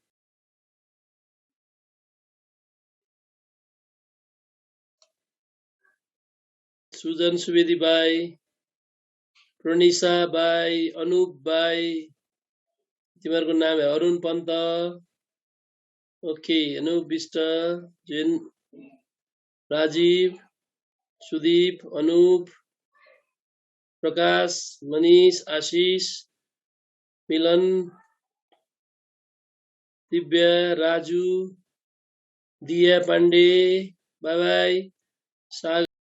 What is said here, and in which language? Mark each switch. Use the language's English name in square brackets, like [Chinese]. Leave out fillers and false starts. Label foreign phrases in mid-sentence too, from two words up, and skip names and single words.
[Nepali] सुजन सुवेदी बाई, प्रणिसा बाई, अनुप बाई, तिमीहरुको नाम है अरुण पन्त। ओके, अनुप विष्ट, जैन, राजीव, सुदीप, अनुप, प्रकाश, मनीष, आशीष, मिलन, दिव्या, राजू, दिया पांडे, [English] bye bye.